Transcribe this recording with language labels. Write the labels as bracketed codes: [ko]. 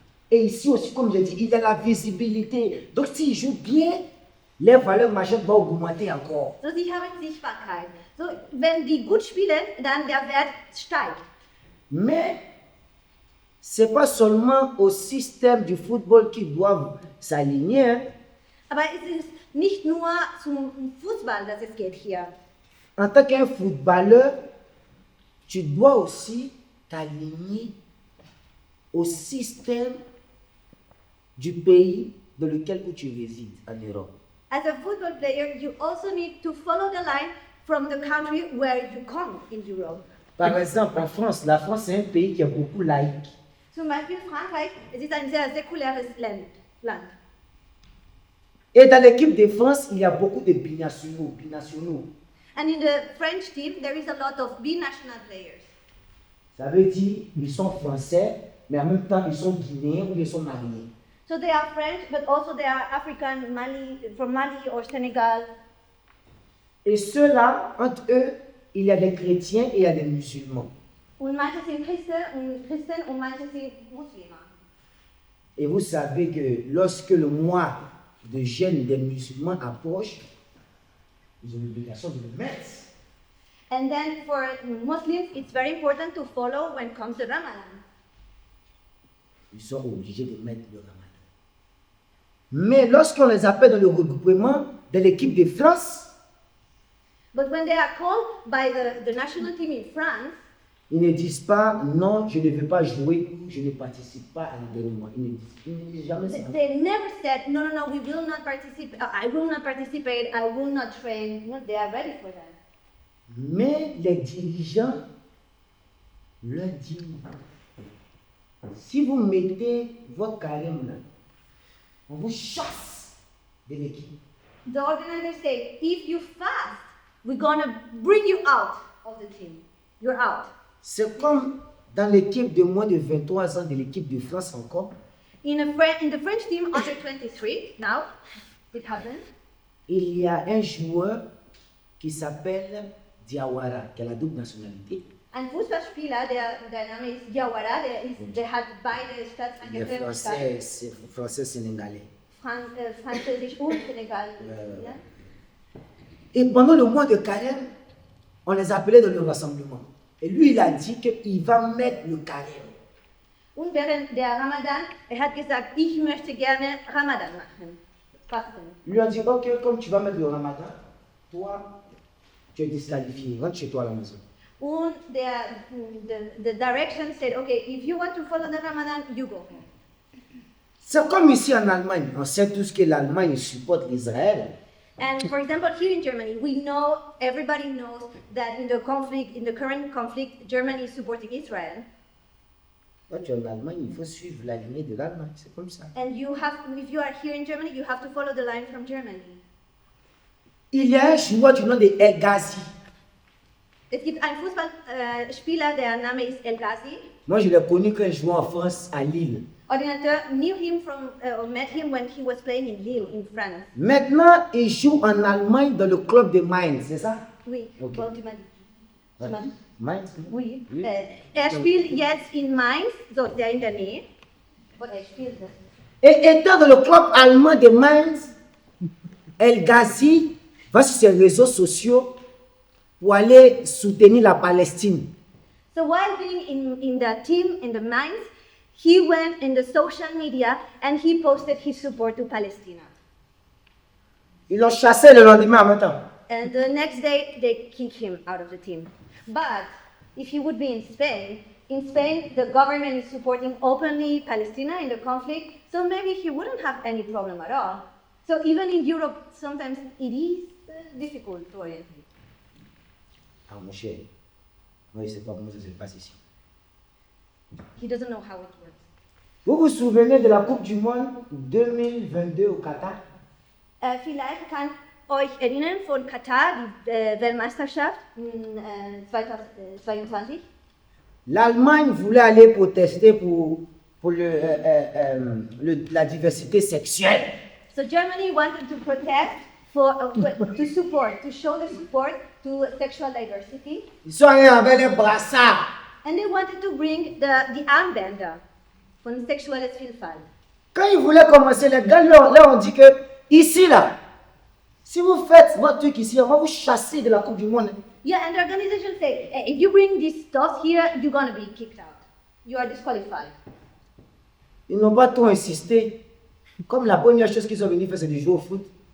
[fr] Et ici aussi, comme je dis, il y a la visibilité. Donc s'ils jouent bien, leur valeur marchande va augmenter encore. [de] So, sie haben Sichtbarkeit. So, wenn die gut spielen, dann der Wert steigt. [fr] Mais c'est pas seulement au système du football qu'ils doivent s'aligner. [de] Aber es ist nicht nur zum Fußball, dass es geht hier. [fr] En tant qu'un footballeur, tu dois aussi t'aligner au système du pays dans lequel tu résides en Europe. [en] As a football player, you also need to follow the line from the country where you come in Europe. [fr] Par exemple, en France, la France est un pays qui est beaucoup laïque. [de] Zum Beispiel Frankreich, es ist ein sehr säkulares Land. [fr] Et dans l'équipe de France, il y a beaucoup de binationaux. [en] And in the French team, there is a lot of binational players. [fr] Ça veut dire ils sont français, mais en même temps ils sont guinéens ou ils sont maliens. [en] So they are French, but also they are African, from Mali or Senegal. [fr] Et ceux-là, entre eux, il y a des chrétiens et il y a des musulmans. [de] Und manche sind Christen und manche sind Muslime. [fr] Et vous savez que lorsque le mois de jeûne des musulmans approche, ils ont l'obligation de le mettre. [en] And then for Muslims, it's very important to follow when it comes to Ramadan. [fr] Ils sont obligés de mettre le Ramadan. Mais lorsqu'on les appelle dans le regroupement de l'équipe de France, [en] But when they are called by the national team in France, [fr] ils ne disent pas non, je ne veux pas jouer, je ne participe pas à l'événement. Ils ne disent jamais ça. [en] they never said, no, we will not participate, I will not participate, I will not train. No, they are ready for that. [fr] Mais les dirigeants leur disent, si vous mettez votre carême là, on vous chasse de l'équipe. [en] The organizers say, if you fast, we're going to bring you out of the team. You're out. [fr] C'est comme dans l'équipe de moins de 23 ans de l'équipe de France encore. [en] In the French team, under 23, now, it happens. [fr] Il y a un joueur qui s'appelle Diawara, qui a la double nationalité. [de] Ein Fußballspieler, der Name ist Diawara, der hat beide Staatsangehörigkeiten. [fr] Français-sénégalais. [de] Französisch und Senegal. Ja? [fr] Et pendant le mois de carême, on les appelait dans le rassemblement. Et lui, il a dit qu'il va mettre le carême. [de] Und während der Ramadan, hat gesagt, ich möchte gerne Ramadan machen. Fasten. [fr] Lui a dit, ok, comme tu vas mettre le Ramadan, toi, tu es disqualifié, rentre chez toi à la maison. [de] Und [en] the direction said, okay, if you want to follow the Ramadan, you go. [fr] C'est comme ici en Allemagne. On sait tous que l'Allemagne supporte l'Israël. [en] And for example, here in Germany, everybody knows that in the current conflict, Germany is supporting Israel. [fr] Quand tu es en Allemagne, il faut suivre la lignée de l'Allemagne. C'est comme ça. [en] And if you are here in Germany, you have to follow the line from Germany. [fr] Il y a un joueur du nom de El Ghazi. [de] Es gibt einen Fußballspieler, der Name ist El Ghazi. [fr] Moi, je l'ai connu quand il jouait en France, à Lille. [en] Ordinateur met him when he was playing in Lille, in France. [fr] Maintenant, il joue en Allemagne dans le club de Mainz, c'est ça? Oui. Okay. Bon, tu m'as dit. Mainz? Oui. [de] Spielt jetzt in Mainz, so sehr in der Nähe. Spielt. [fr] Et étant dans le club allemand de Mainz, El Ghazi va sur ses réseaux sociaux pour aller soutenir la Palestine. [en] So while being in the team, in the Mainz, he went in the social media and he posted his support to Palestine. [fr] Ils l'ont chassé le lendemain en même temps. [en] And the next day, they kicked him out of the team. But if he would be in Spain, the government is supporting openly Palestine in the conflict, so maybe he wouldn't have any problem at all. So even in Europe, sometimes it is difficult to orientate. [fr] Ah, mon cher, moi, je ne sais pas comment ça se passe ici. [en] He doesn't know how it works. [fr] Vous vous souvenez de la Coupe du Monde 2022 au Qatar? [de] Vielleicht kann euch erinnern von Katar, die Weltmeisterschaft 2022. [fr] L'Allemagne voulait aller protester pour la diversité sexuelle. [en] So Germany wanted to protest to show the support to sexual diversity. [fr] Ils sont allés avec les brassards. [en] And they wanted to bring the [de] Armbänder von Sexualsvielfalt. [fr] Quand ils voulaient commencer, les gars là ont dit que ici là, si vous faites votre truc ici, on va vous chasser de la Coupe du Monde. [en] Yeah, and the organization said, hey, if you bring this stuff here, you're gonna be kicked out. You are disqualified. [fr] Ils n'ont pas trop insisté. Comme la première chose qu'ils sont venus faire, c'est de jouer au foot.